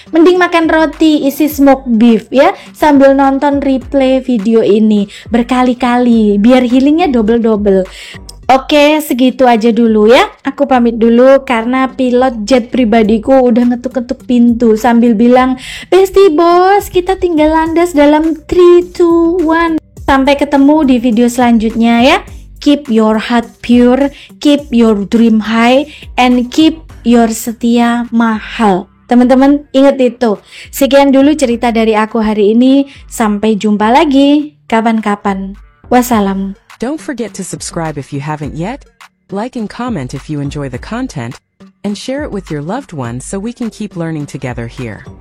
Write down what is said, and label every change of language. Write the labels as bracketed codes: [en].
[id] Mending makan roti isi smoked beef ya, sambil nonton replay video ini berkali-kali biar healingnya double-double. Oke, segitu aja dulu ya. Aku pamit dulu karena pilot jet pribadiku udah ngetuk-ngetuk pintu sambil bilang, "Besti bos, kita tinggal landas dalam 3, 2, 1." Sampai ketemu di video selanjutnya ya. [en] Keep your heart pure, keep your dream high, and keep your [id] setia mahal. Teman-teman, ingat itu. Sekian dulu cerita dari aku hari ini. Sampai jumpa lagi kapan-kapan. Wassalam. [en] Don't forget to subscribe if you haven't yet, like and comment if you enjoy the content, and share it with your loved ones so we can keep learning together here.